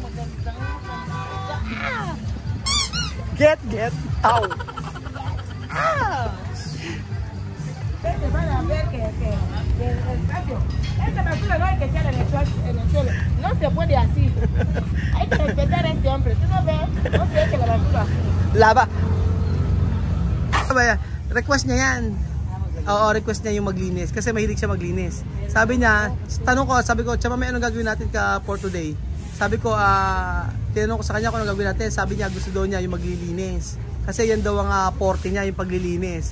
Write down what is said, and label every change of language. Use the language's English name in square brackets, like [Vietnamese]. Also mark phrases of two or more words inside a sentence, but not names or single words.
[English] Get out. [Spanish] Vete, van a ver que el patio. Esta basura no hay que echar en el suelo. No se puede así. Hay que respetar a este hombre. ¿Tú no ves? No se eche la basura así. [Filipino] Laba. Request niya yan. Oo, request niya yung maglinis. Kasi mahilig siya maglinis. Sabi niya, sabi ko, Chama, may anong gagawin natin [English] for today? [Filipino] Sabi ko, tinanong ko sa kanya kung anong gagawin natin. Sabi niya, gusto daw niya yung maglilinis. Kasi yan daw ang forte niya, yung paglilinis.